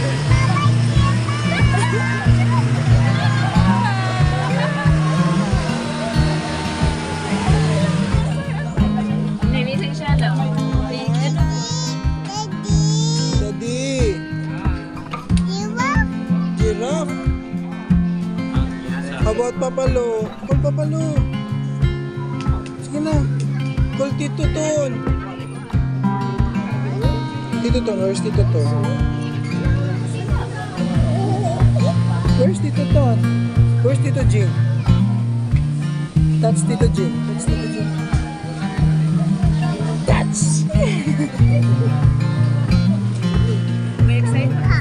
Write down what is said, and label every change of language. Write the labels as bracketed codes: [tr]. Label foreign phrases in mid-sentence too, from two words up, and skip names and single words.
[tl] Namitin siya, no? [en] Daddy. Giraffe. How about Papalo? Call Papalo. [tl] Sige na. [en] Call Tito Ton. Tito Ton, where's Tito Ton? Where's Tito Ton? Where's Tito Jing? That's Tito Jim. That's Tito Jim. [tl] May excited?